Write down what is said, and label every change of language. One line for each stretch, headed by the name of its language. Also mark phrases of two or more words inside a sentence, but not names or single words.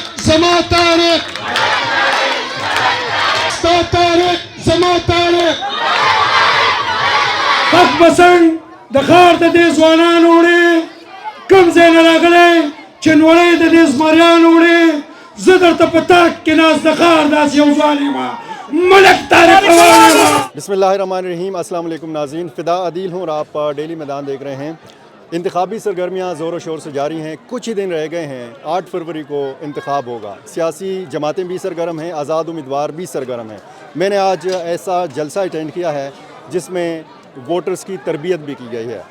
Pashto: زما طارق ستا طارق زما طارق حق پسند د ښار د دې ځوانانو وړې کوم ځای نه راغلی چې نوړی د دې زمریانو وړې زه درته په تاک کې ناست د ښار داسې یو ځوان یم ملک طارق روان یم.
Arabic: بسم اللہ الرحمن الرحیم.
Urdu: السلام علیکم ناظرین، فدا عدیل ہوں اور آپ ڈیلی میدان دیکھ رہے ہیں. انتخابی سرگرمیاں زور و شور سے جاری ہیں. کچھ ہی دن رہ گئے ہیں. 8 فروری کو انتخاب ہوگا. سیاسی جماعتیں بھی سرگرم ہیں، آزاد امیدوار بھی سرگرم ہیں. میں نے آج ایسا جلسہ اٹینڈ کیا ہے جس میں ووٹرز کی تربیت بھی کی گئی ہے.